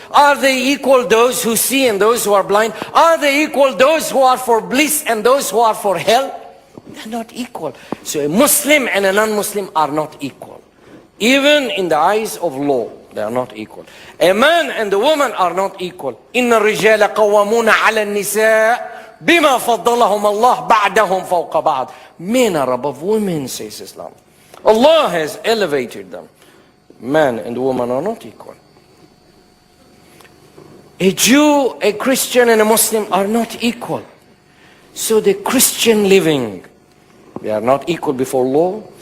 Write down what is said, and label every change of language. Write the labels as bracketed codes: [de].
[en] Are they equal, those who see and those who are blind? Are they equal, those who are for bliss and those who are for hell? They're not equal. So a Muslim and a non-Muslim are not equal. Even in the eyes of law, they are not equal. A man and a woman are not equal. [ar] إن الرجال قوامون على النساء بما فضلهم الله بعدهم فوق بعض. [en] Men are above women, says Islam. Allah has elevated them. Man and woman are not equal. A Jew, a Christian, and a Muslim are not equal. So the Christian living, they are not equal before law.